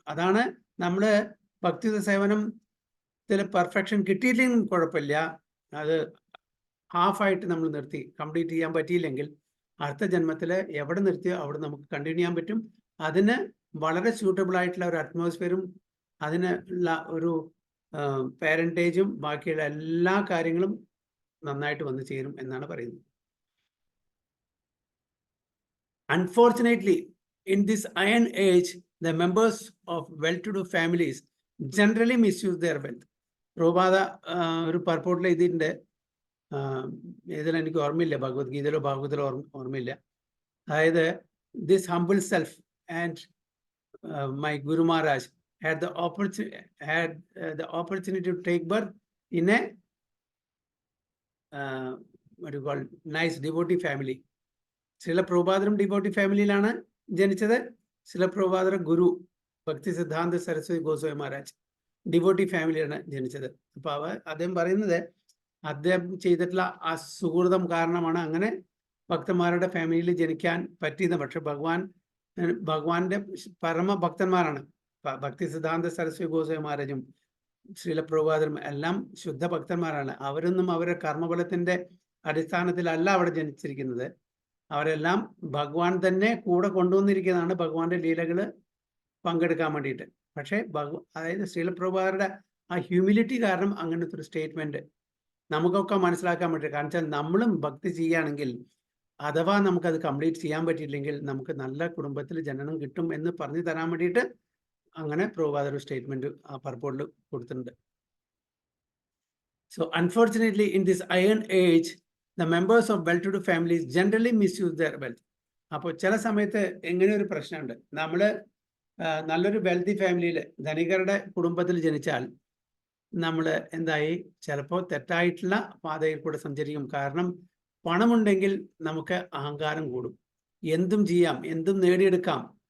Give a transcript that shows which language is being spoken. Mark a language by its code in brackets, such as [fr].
[ml] അതാണ് നമ്മൾ ഭക്തി സേവനം പെർഫെക്ഷൻ കിട്ടിയില്ലെങ്കിൽ കുഴപ്പമില്ല, അത് ഹാഫായിട്ട് നമ്മൾ നിർത്തി കംപ്ലീറ്റ് ചെയ്യാൻ പറ്റിയില്ലെങ്കിൽ അടുത്ത ജന്മത്തിൽ എവിടെ നിർത്തിയോ അവിടെ നമുക്ക് കണ്ടിന്യൂ ചെയ്യാൻ പറ്റും. അതിന് വളരെ സ്യൂട്ടബിൾ ആയിട്ടുള്ള ഒരു അറ്റ്മോസ്ഫിയറും അതിനുള്ള ഒരു പാരന്റേജും ബാക്കിയുള്ള എല്ലാ കാര്യങ്ങളും നന്നായിട്ട് വന്നു ചേരും എന്നാണ് പറയുന്നത്. [en] Unfortunately, in this iron age, the members of well-to-do families generally misuse their wealth. [ml] Prabhupada ഒരു പർപ്പോട്ടിൽ ഇതിൻ്റെ ഇതിലെനിക്ക് ഓർമ്മയില്ല, ഭഗവത്ഗീതയിലോ ഭാഗവതിലോ ഓർമ്മയില്ല. [en] അതായത് this humble self and my guru Maharaj had the opportunity to take birth in a what do you call nice devotee family. [ml] Srila പ്രഭുപാദരും devotee ഫാമിലിയിലാണ് ജനിച്ചത്. ശ്രീല പ്രഭുപാദര ഗുരു ഭക്തി സിദ്ധാന്ത Saraswati Goswami Maharaj devotee ഫാമിലിയാണ് ജനിച്ചത്. അപ്പൊ അദ്ദേഹം പറയുന്നത് അദ്ദേഹം ചെയ്തിട്ടുള്ള ആ സുഹൃതം കാരണമാണ് അങ്ങനെ ഭക്തന്മാരുടെ ഫാമിലിയിൽ ജനിക്കാൻ പറ്റിയത്. പക്ഷെ ഭഗവാന്റെ പരമ ഭക്തന്മാരാണ്. ഭക്തി സിദ്ധാന്ത സരസ്വതി ഗോസ്വാമി മഹാരാജും ശ്രീല പ്രഭുപാദരും എല്ലാം ശുദ്ധ ഭക്തന്മാരാണ്. അവരൊന്നും അവരുടെ കർമ്മബലത്തിന്റെ അടിസ്ഥാനത്തിലല്ല അവിടെ ജനിച്ചിരിക്കുന്നത്. അവരെല്ലാം ഭഗവാൻ തന്നെ കൂടെ കൊണ്ടുവന്നിരിക്കുന്നതാണ് ഭഗവാന്റെ ലീലകൾ പങ്കെടുക്കാൻ വേണ്ടിയിട്ട്. പക്ഷേ അതായത് ശ്രീല പ്രഭുപാദരുടെ ആ ഹ്യൂമിലിറ്റി കാരണം അങ്ങനത്തെ ഒരു സ്റ്റേറ്റ്മെന്റ് നമുക്കൊക്കെ മനസ്സിലാക്കാൻ പറ്റും. കാരണം വെച്ചാൽ നമ്മളും ഭക്തി ചെയ്യുകയാണെങ്കിൽ അഥവാ നമുക്കത് കംപ്ലീറ്റ് ചെയ്യാൻ പറ്റിയില്ലെങ്കിൽ നമുക്ക് നല്ല കുടുംബത്തിൽ ജനനം കിട്ടും എന്ന് പറഞ്ഞു തരാൻ വേണ്ടിയിട്ട് അങ്ങനെ പ്രഭുപാദ ഒരു സ്റ്റേറ്റ്മെന്റ് ആ പർപ്പോട്ടിൽ കൊടുത്തിട്ടുണ്ട്. [en] So unfortunately in this iron age the members of well-to-do families generally misuse their wealth. [ml] അപ്പോൾ ചില സമയത്ത് എങ്ങനെ ഒരു പ്രശ്നമുണ്ട്, നമ്മൾ നല്ലൊരു വെൽത്തി ഫാമിലിയിൽ ധനികരുടെ കുടുംബത്തിൽ ജനിച്ചാൽ നമ്മൾ എന്തായി ചിലപ്പോൾ തെറ്റായിട്ടുള്ള പാതയിൽ കൂടെ സഞ്ചരിക്കും. കാരണം പണമുണ്ടെങ്കിൽ നമുക്ക് അഹങ്കാരം കൂടും, എന്തും ചെയ്യാം, എന്തും നേടിയെടുക്കാം.